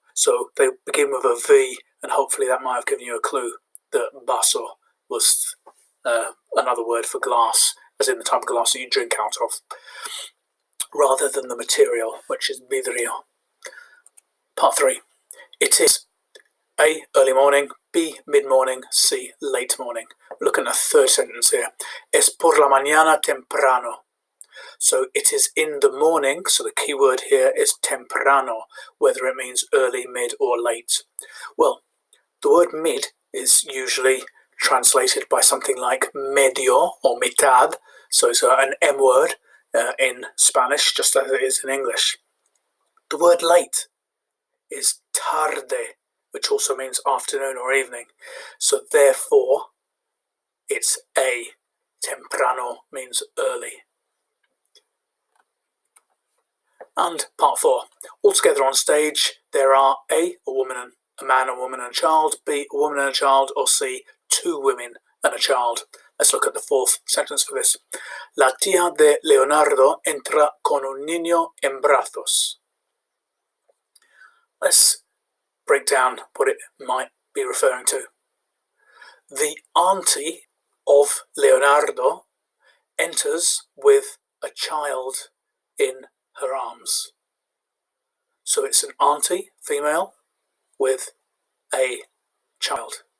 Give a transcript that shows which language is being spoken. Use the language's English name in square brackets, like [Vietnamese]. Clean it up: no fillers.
[English] So they begin with a V, and hopefully that might have given you a clue that vaso was another word for glass, as in the type of glass that you drink out of, rather than the material, which is vidrio. Part 3. It is A, early morning, B, mid-morning, C, late morning. Look at the third sentence here. [Spanish] Es por la mañana temprano. [English] So it is in the morning, so the key word here is temprano, whether it means early, mid, or late. Well, the word mid is usually translated by something like medio or mitad, so it's an M word in Spanish, just as it is in English. The word late is tarde, which also means afternoon or evening. So therefore, it's A. Temprano means early. And part 4. Altogether on stage, there are A woman, a man, a woman and a child, B, a woman and a child, or C, 2 women and a child. Let's look at the 4th sentence for this. [Spanish] La tía de Leonardo entra con un niño en brazos. [English] Let's break down what it might be referring to. The auntie of Leonardo enters with a child in her arms. So it's an auntie, female, with a child.